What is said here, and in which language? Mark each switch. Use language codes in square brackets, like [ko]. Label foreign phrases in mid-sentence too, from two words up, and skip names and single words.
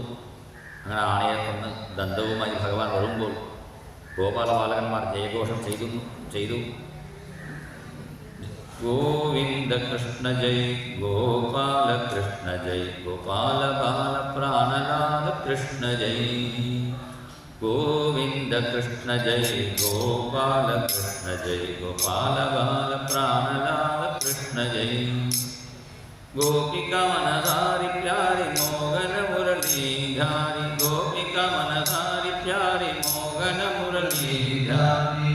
[ml] അങ്ങനെ ആനയെ കൊന്ന് ദന്തവുമായി ഭഗവാൻ വരുമ്പോൾ ഗോപാലബാലകന്മാർ ജയഘോഷം ചെയ്തു. [hi] गोविन्द कृष्ण जय गोपाल कृष्ण जय गोपाल बाल प्राणनाथ कृष्ण जय ഗോവിന്ദ कृष्ण जय गोपाल कृष्ण जय गोपाल बाल प्राणलाल कृष्ण जय गोपिका मनहारि प्यारी मोगन मुरलीधारी गोपिका मनहारि प्यारी मोगन मुरलीधारी